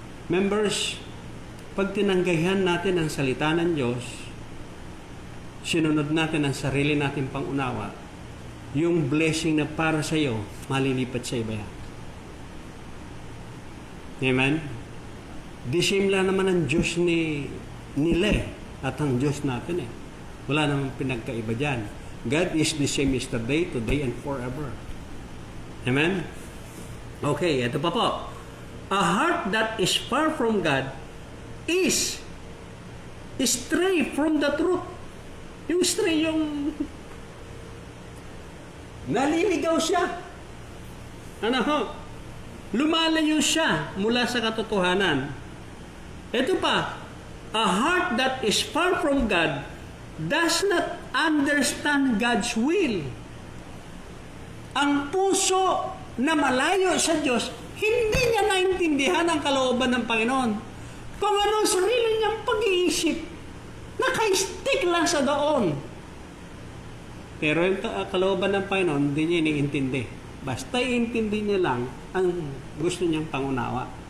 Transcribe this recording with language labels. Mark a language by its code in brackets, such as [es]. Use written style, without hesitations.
[tl] Members, pag tinanggayan natin ang salita ng Diyos, sinunod natin ang sarili nating pangunawa, yung blessing na para sa iyo, malilipat sa iba yan. Amen? Di same lang naman ang Diyos nila at ang Diyos natin eh. Wala namang pinagkaiba dyan. [en] God is the same yesterday, today, and forever. Amen? Okay, [tl] ito pa po. [en] A heart that is far from God is stray from the truth. [tl] Yung stray, yung naliligaw siya. Ano ho? Lumalayo siya mula sa katotohanan. Ito pa, [en] a heart that is far from God does not understand God's will. [tl] Ang puso na malayo sa Diyos, hindi niya naintindihan ang kalooban ng Panginoon. Kung ano sarili niyang pag-iisip, naka-stick lang sa doon. Pero yung kalooban ng Panginoon, hindi niya iniintindi. Basta iintindi niya lang ang gusto niyang pangunawa.